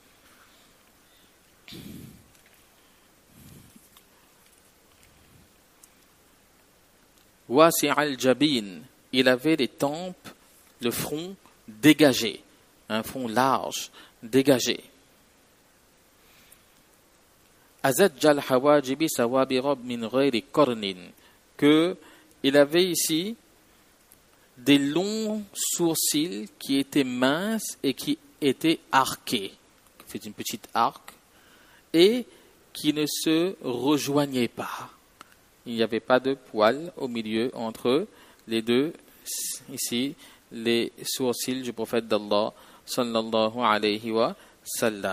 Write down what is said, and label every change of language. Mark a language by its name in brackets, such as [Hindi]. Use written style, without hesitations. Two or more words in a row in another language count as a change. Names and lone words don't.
[Arabic] واسع الجبين, [French] il avait les tempes, le front dégagé, un front large, dégagé. [Arabic] أزج الحواجب سوابغ من غير قرن, [French] que il avait ici des longs sourcils qui étaient minces et qui étaient arqués. C'est une petite arc et qui ne se rejoignaient pas. Il n'y avait pas de poils au milieu entre les deux, ici, les sourcils du prophète d'Allah [Arabic] صلى الله عليه وسلم.